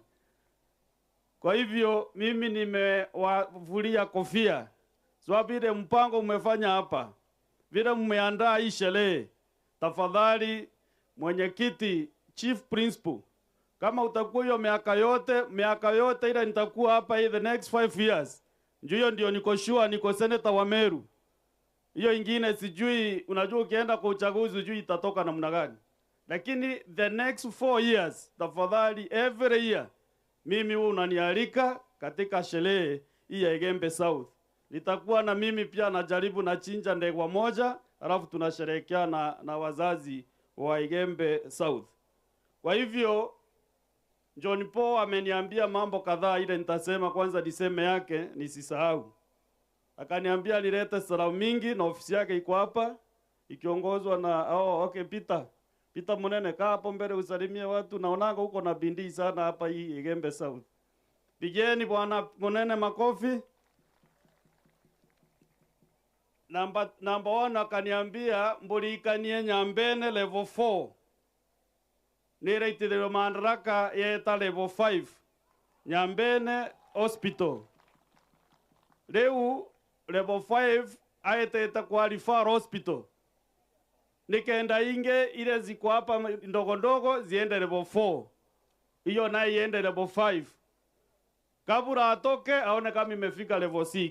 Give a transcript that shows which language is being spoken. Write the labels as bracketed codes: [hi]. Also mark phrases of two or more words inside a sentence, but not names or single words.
[sw] Kwa hivyo mimi nimewavulia kofia. So vile mpango umefanya hapa, vile mmeandaa hii sherehe, tafadhali mwenyekiti, [en] chief principal, [sw] kama utakuwa hiyo miaka yote ile nitakuwa hapa [en] the next 5 years. [sw] Hiyo ndio niko sure niko senator wa Meru. Hiyo ingine sijui, unajua ukienda kwa uchaguzi sijui itatoka namna gani. Lakini [en] the next 4 years, [sw] tafadhali [en] every year [sw] mimi unanialika katika sherehe hii ya Igembe South. Nitakuwa na mimi pia najaribu na chinja ndegwa moja, alafu tunasherehekea na wazazi wa Igembe South. Kwa hivyo John Paul ameniambia mambo kadhaa, ile nitasema kwanza niseme yake nisisahau. Akaniambia nilete salamu mingi na ofisi yake iko hapa ikiongozwa na okay Peter Munene, kaa hapo mbele usalimie watu. Naonanga huko na bindii sana hapa hii Igembe South. Pigeni bwana Munene makofi. Number 1 akaniambia mbulikanie Nyambene level 4. [mer] Nireitire mandaraka yeta level 5. [sw] Nyambene Hospital. Leo level 5 aiteta kwa Referral Hospital. Nikaenda inge ile ziko hapa ndogo ndogo ziende level 4. Hiyo nayo iende level 5. Kabura atoke aone kama imefika level 6.